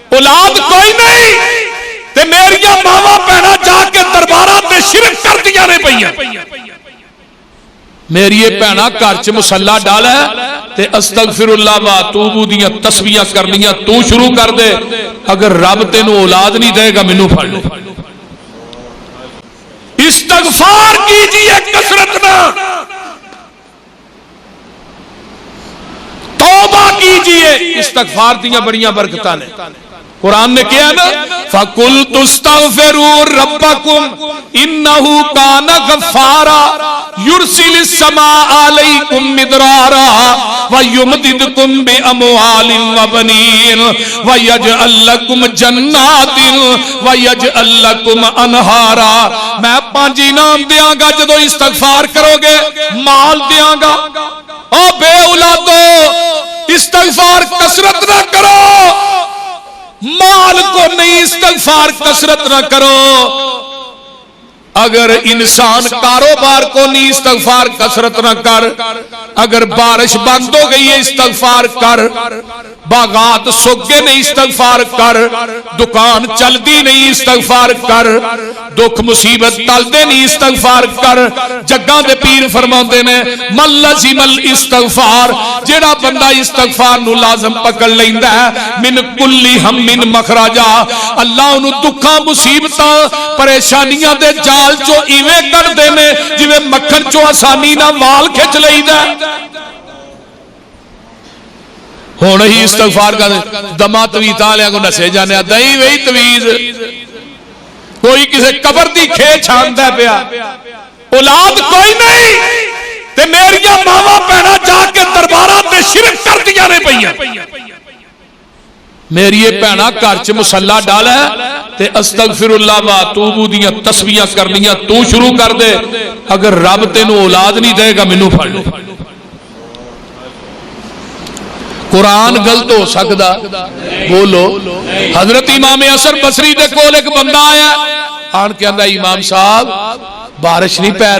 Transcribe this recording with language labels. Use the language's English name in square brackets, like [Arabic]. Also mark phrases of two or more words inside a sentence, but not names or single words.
[Punjabi] اولاد کوئی نہیں تے میری ماواں بہناں جا کے درباراں تے شرک کردیاں نے پئیاں میری بہناں گھر چ مصلا ڈالا ہے تے [Arabic] استغفر اللہ و اتوب [Punjabi] دیاں تسبیحاں کرنیاں تو شروع کر دے اگر رب تینوں اولاد نہیں دے گا مینوں پھڑ لے استغفار کیجئے کثرت نہ توبہ کیجئے استغفار دیاں بڑیاں برکتاں نے قرآن نے کیا نا [Arabic] فَقُلْتُ اسْتَغْفِرُوا رَبَّكُمْ إِنَّهُ كَانَ غَفَّارًا يُرْسِلِ السَّمَاءَ عَلَيْكُمْ مِدْرَارًا وَيُمْدِدْكُمْ بِأَمْوَالٍ وَبَنِينَ وَيَجْعَلْ لَكُمْ جَنَّاتٍ وَيَجْعَلْ لَكُمْ أَنْهَارًا [Punjabi] میں 5 انعام دیاں گا جدو استغفار کرو گے مال دیاں گا او بے اولادو استغفار کثرت نہ کرو مال کو نہیں استغفار کثرت نہ کرو اگر انسان کاروبار کو نہیں استغفار کثرت نہ کر اگر بارش بند ہو گئی ہے استغفار کر باغات سوکھ گئے نہیں استغفار کر دکان چل دی نہیں استغفار کر دکھ مصیبت ٹل دے نہیں استغفار کر جگاں دے پیر فرماندے نے [Arabic] من لزم الاستغفار [Punjabi] جیڑا بندہ استغفار نو لازم پکڑ لیندا ہے [Arabic] من کلی ہم من مخرجا [Punjabi] اللہ انہوں دکھاں مصیبتاں پریشانیاں دے جال چو ایویں کر دینے جویں مکھن چو آسانی نہ وال کھچ لئیدا ہونا ہی استغفار کا دمہ تویز آلیا کو نسے جانے دائی وہی تویز کوئی کسے قبر دی کھے چھاندہ پیا اولاد کوئی نہیں تے میری ماما پہنا جا کے دربارہ تے شرک کر دیا نے پئیاں میری پہنا گھر مصلا ڈالا ہے تے [Arabic] استغفر اللہ و اتوب [Punjabi] دیاں تسبیحاں کرنیاں تو شروع کر دے اگر رب تینوں اولاد نہیں دے گا مینوں پھڑ لے قرآن غلط ہو سکدا بولو حضرت امام حسن بصری دے کول ایک بندہ آیا آن کے اندر امام صاحب بارش نہیں پہ